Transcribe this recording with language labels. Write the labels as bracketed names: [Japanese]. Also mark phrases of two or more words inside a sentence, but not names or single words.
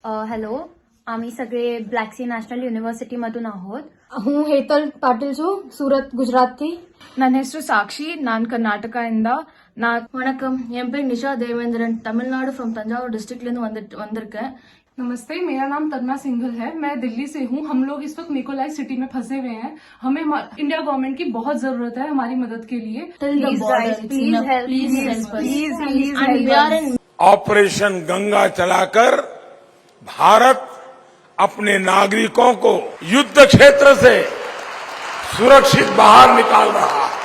[Marathi] हॅलो, आम्ही सगळे ब्लॅक सी नॅशनल युनिव्हर्सिटीमधून आहोत. [Gujarati] હું હેતલ પાટીલ છું, સુરત ગુજરાતથી. [Kannada] ನನ್ನ ಹೆಸರು ಸಾಕ್ಷಿ, ನಾನು ಕರ್ನಾಟಕದಿಂದ. [Tamil] வணக்கம், என் பேர் நிஷா தேவேந்திரன், தமிழ்நாடு [English] from Thanjavur district [Tamil] वந்திருக்கேன். [Hindi] नमस्ते, मेरा नाम तन्ना सिंघल है. मैं दिल्ली से हूँ. हम लोग इस वक्त निकोलाई सिटी में फंसे हुए हैं. हमें इंडिया गवर्नमेंट की बहुत जरूरत है हमारी मदद के लिए. ऑपरेशन गंगा चलाकर भारत अपने नागरिकों को युद्ध क्षेत्र से सुरक्षित बाहर निकाल रहा है.